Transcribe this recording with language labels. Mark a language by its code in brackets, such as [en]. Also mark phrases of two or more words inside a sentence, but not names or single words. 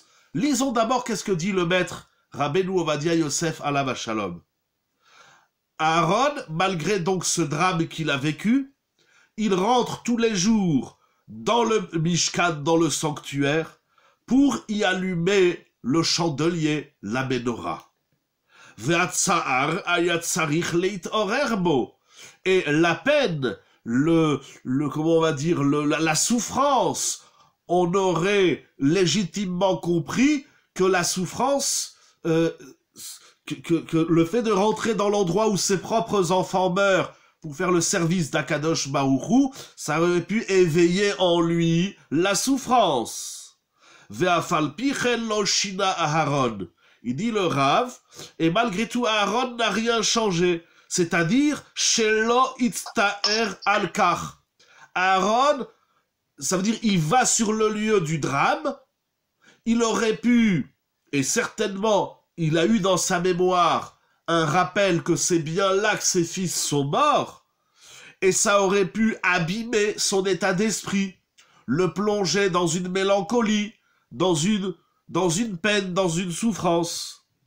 [fr] Lisons d'abord qu'est-ce que dit le maître Rabbeinu Ovadia Yosef [he] עליו השלום. [fr] Aaron, malgré donc ce drame qu'il a vécu, il rentre tous les jours dans le Mishkan, dans le sanctuaire, pour y allumer le chandelier, la menorah. [he] והצער היה צריך להתעורר בו. [fr] Et la peine, comment on va dire, la souffrance, on aurait légitimement compris que la souffrance, que le fait de rentrer dans l'endroit où ses propres enfants meurent pour faire le service d' [he] הקדוש ברוך הוא, [fr] ça aurait pu éveiller en lui la souffrance. [he] ואף על פי כן לא שינה אהרן. [fr] Il dit le Rav, et malgré tout Aaron n'a rien changé. C'est-à-dire, [he] שלא הצטער על כך. [fr] Aaron, ça veut dire, il va sur le lieu du drame, il aurait pu, et certainement, il a eu dans sa mémoire un rappel que c'est bien là que ses fils sont morts, et ça aurait pu abîmer son état d'esprit, le plonger dans une mélancolie, dans une peine, dans une souffrance.